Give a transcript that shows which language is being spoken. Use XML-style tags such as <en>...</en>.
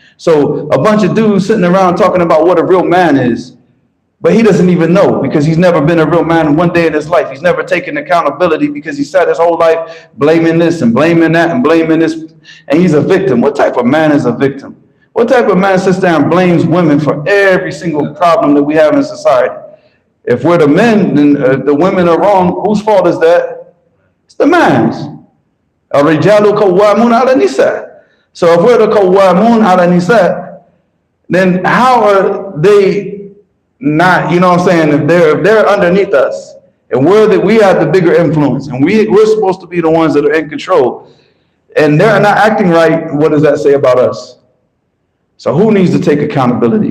<en>So a bunch of dudes sitting around talking about what a real man is, but he doesn't even know because he's never been a real man one day in his life. He's never taken accountability because he sat his whole life blaming this and blaming that and blaming this, and he's a victim. What type of man is a victim? What type of man sits there and blames women for every single problem that we have in society? If we're the men, then the women are wrong. Whose fault is that? It's the man's.</en> <ar>الرجال قوامون على النساء.</ar> <en>So if we're the</en> <ar>قوامون على النساء,</ar> <en>then how are they not? You know what I'm saying? If they're underneath us, and we have the bigger influence, and we're supposed to be the ones that are in control, and they're not acting right. What does that say about us? So who needs to take accountability?</en>